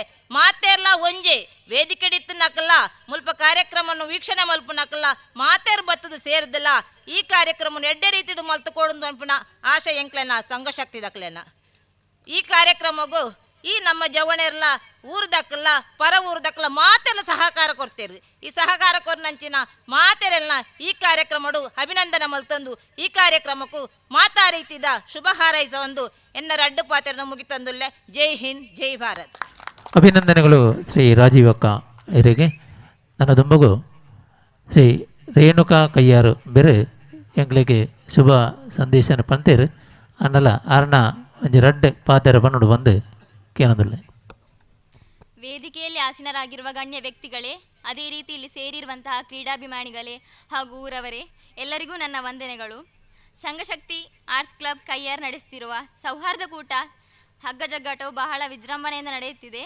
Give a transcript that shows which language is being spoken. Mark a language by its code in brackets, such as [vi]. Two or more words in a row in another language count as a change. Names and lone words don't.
[tcy] ಮಾತೆರ್ಲ ಒಂಜೆ ವೇದಿಕೆಡಿತ್ತು ನಕಲ್ಲ ಮುಲ್ಪ ಕಾರ್ಯಕ್ರಮವನ್ನು ವೀಕ್ಷಣೆ ಮಲ್ಪು ನಕಲ್ಲ ಮಾತೇರ್ ಬತ್ತದು ಸೇರಿದಿಲ್ಲ ಈ ಕಾರ್ಯಕ್ರಮವನ್ನು ಎಡ್ಡೆ ರೀತಿಡು ಮಲ್ತು ಕೊಡೊಂದು ಅನ್ಪುನ ಆಶೆ ಎಂಕ್ಲೆನ ಸಂಘಶಕ್ತಿ ದಕ್ಲೆನ ಈ ಕಾರ್ಯಕ್ರಮಗೂ ಈ ನಮ್ಮ ಜವಣೆರ್ಲ ಊರ್ದಕ್ಕಲ್ಲ ಪರ ಊರ್ದಕ್ಕಲ್ಲ ಮಾತೆಲ್ಲ ಸಹಕಾರ ಕೊಡ್ತೇರಿ ಈ ಸಹಕಾರ ಕೊರ್ನಂಚಿನ ಮಾತೆರೆಲ್ಲ ಈ ಕಾರ್ಯಕ್ರಮಡು ಅಭಿನಂದನೆ ಮಲ್ತಂದು ಈ ಕಾರ್ಯಕ್ರಮಕ್ಕೂ ಮಾತಾ ರೀತಿದ ಶುಭ ಹಾರೈಸ ಒಂದು ಎನ್ನರ ಅಡ್ಡು ಪಾತ್ರೆನ ಮುಗಿತಂದುಲ್ಲೆ [hi] जय हिंद जय भारत. [kn] ಅಭಿನಂದನೆಗಳು ಶ್ರೀ ರಾಜೀವ್ ಅಕ್ಕ ಇವರಿಗೆ. [tcy] ನನ್ನ ದುಂಬಗು ಶ್ರೀ ರೇಣುಕಾ ಕಯ್ಯಾರು ಬೇರೆ ಎಂಗ್ಳಿಗೆ ಶುಭ ಸಂದೇಶನ ಪಂತೇರು ಅನ್ನಲ್ಲ ಅರ್ಣ ಒಂಜಿ ರಡ್ಡು ಪಾತೆರ ಪನ್ನೋಡು ಬಂದು ಕೇಳೋದಿಲ್ಲ. [kn] ವೇದಿಕೆಯಲ್ಲಿ ಆಸೀನರಾಗಿರುವ ಗಣ್ಯ ವ್ಯಕ್ತಿಗಳೇ, ಅದೇ ರೀತಿ ಇಲ್ಲಿ ಸೇರಿರುವಂತಹ ಕ್ರೀಡಾಭಿಮಾನಿಗಳೇ ಹಾಗೂ ಊರವರೇ, ಎಲ್ಲರಿಗೂ ನನ್ನ ವಂದನೆಗಳು. ಸಂಘಶಕ್ತಿ ಆರ್ಟ್ಸ್ ಕ್ಲಬ್ ಕಯ್ಯಾರ್ ನಡೆಸುತ್ತಿರುವ ಸೌಹಾರ್ದ ಕೂಟ ಹಗ್ಗ ಜಗ್ಗಾಟವು ಬಹಳ ವಿಜೃಂಭಣೆಯಿಂದ ನಡೆಯುತ್ತಿದೆ.